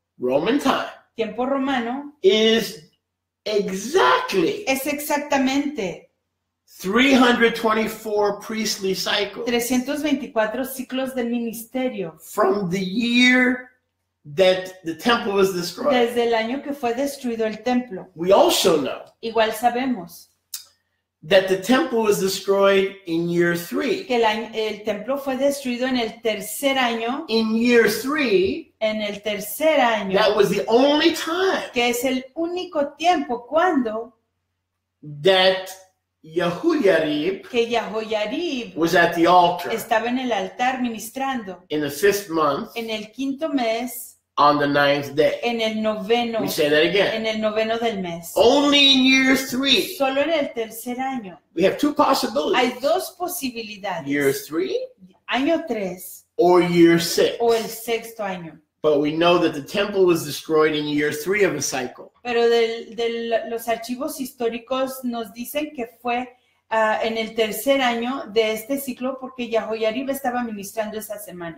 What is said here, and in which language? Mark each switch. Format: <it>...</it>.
<en>Roman time</en> <es>tiempo romano,</es> <en>is exactly</en> <es>es exactamente</es> <en>324 priestly cycles</en> <es>324 ciclos de ministerio</es> <en>from the year that the temple was destroyed.</en> <es>desde el año que fue destruido el templo.</es> <en>We also know</en> <es>Igual sabemos</es> <en>that the temple was destroyed in year 3.</en> <es>que el templo fue destruido en el tercer año.</es> <en>In year 3,</en> <es>En el tercer año,</es> <en>that was the only time</en> <es>que es el único tiempo cuando</es> <en>that Yehoiarib</en> <es>que Yahoyarib</es> <en>was at the altar</en> <es>estaba en el altar ministrando.</es> <en>in the 5th month</en> <es>En el quinto mes,</es> <en>on the 9th day.</en> <es>en el noveno,</es> <en>We say that again.</en> <es>en el noveno del mes.</es> <en>Only in year 3.</en> <es>Solo en el tercer año.</es> <en>We have 2 possibilities.</en> <es>Hay dos posibilidades.</es> <en>Year 3</en> <es>Año 3</es> <en>or year 6.</en> <es>o el sexto año.</es> <en>But we know that the temple was destroyed in year 3 of a cycle.</en> <es>Pero los archivos históricos nos dicen que fue en el tercer año de este ciclo porque Yahoyarib estaba ministrando esa semana.</es>